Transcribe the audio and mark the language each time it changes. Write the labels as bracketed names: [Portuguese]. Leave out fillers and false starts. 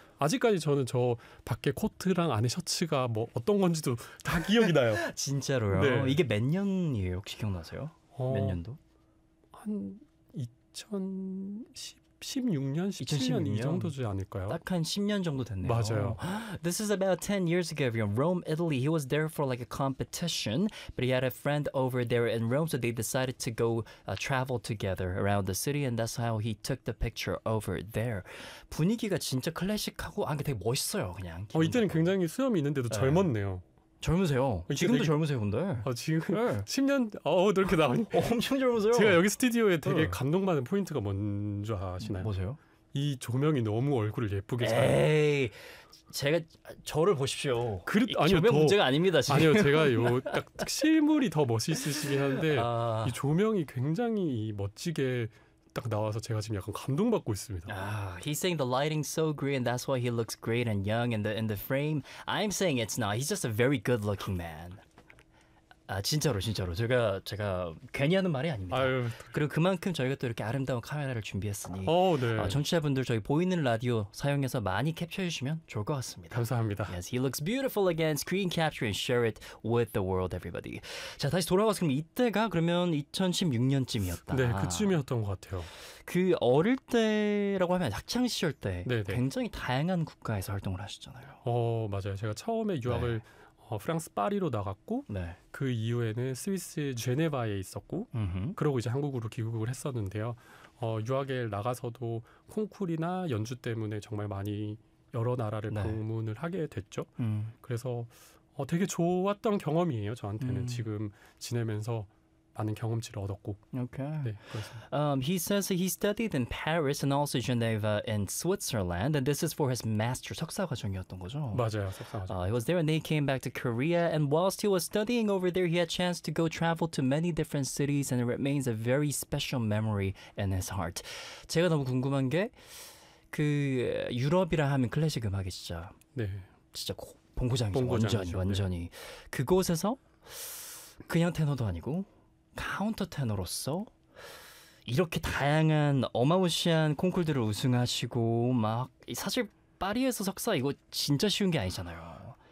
[Korean] 아직까지 저는 저 밖에 코트랑 안에 셔츠가 뭐 어떤 건지도 다 기억이 나요. 진짜로요? 네. 이게 몇 년이에요? 혹시 기억나세요? 몇 년도? 한 2016년, 17년 이 정도지 않을까요? 딱 한 10년 정도 됐네요. 맞아요. [English] This is about 10 years ago in Rome, Italy. He was there for like a competition, but he had a friend over there in Rome, so they decided to go travel together around the city, and that's how he took the picture over there. [Korean] 분위기가 진짜 클래식하고 아, 되게 멋있어요, 그냥. 이때는 굉장히 수염이 있는데도 네. 젊었네요. 젊으세요. 지금도 되게, 젊으세요, 근데. 지금 네. 10년 이렇게 나오니 엄청 젊으세요. 제가 여기 스튜디오에 되게 네. 감동받은 포인트가 뭔지 아시나요? 뭐세요? 이 조명이 너무 얼굴을 예쁘게 잘. 에이, 제가 저를 보십시오. 그렇 아니요, 조명 더, 문제가 아닙니다. 지금. 아니요, 제가 요 딱 실물이 더 멋있으시긴 한데 아. 이 조명이 굉장히 멋지게. 딱 나와서 제가 지금 약간 감동받고 있습니다. [English] He's saying the lighting's so great and that's why he looks great and young in the frame. I'm saying it's not. He's just a very good-looking man. [Korean] 아, 진짜로. 제가 괜히 하는 말이 아닙니다. 아유, 그리고 그만큼 저희가 또 이렇게 아름다운 카메라를 준비했으니 네. 청취자분들 저희 보이는 라디오 사용해서 많이 캡처해주시면 좋을 것 같습니다. 감사합니다. [English] Yes, he looks beautiful again. Screen capture and share it with the world, everybody. [Korean] 자, 다시 돌아와서 그럼 이때가 그러면 2016년쯤이었다. 네, 그쯤이었던 것 같아요. 그 어릴 때라고 하면 학창시절 때 네네. 굉장히 다양한 국가에서 활동을 하셨잖아요. 맞아요. 제가 처음에 유학을 네. 프랑스 파리로 나갔고 네. 그 이후에는 스위스 제네바에 있었고 음흠. 그러고 이제 한국으로 귀국을 했었는데요. 유학에 나가서도 콩쿨이나 연주 때문에 정말 많이 여러 나라를 네. 방문을 하게 됐죠. 그래서 되게 좋았던 경험이에요. 저한테는 지금 지내면서 많은 경험치를 얻었고. [English] Okay. [Korean] 네, [English] He says he studied in Paris and also Geneva in Switzerland, and this is for his master's [Korean] 석사 과정이었던 거죠. 맞아요, 석사 과정. [English] He was there, and they came back to Korea. And whilst he was studying over there, he had chance to go travel to many different cities, and it remains a very special memory in his heart. [Korean] 제가 너무 궁금한 게 그 유럽이라 하면 클래식 음악이 진짜. 네. 진짜 본고장이죠. 완전히. 네. 그곳에서 그냥 테너도 아니고. 카운터 테너로서 이렇게 다양한 어마무시한 콩쿨들을 우승하시고 막 사실 파리에서 석사 이거 진짜 쉬운 게 아니잖아요.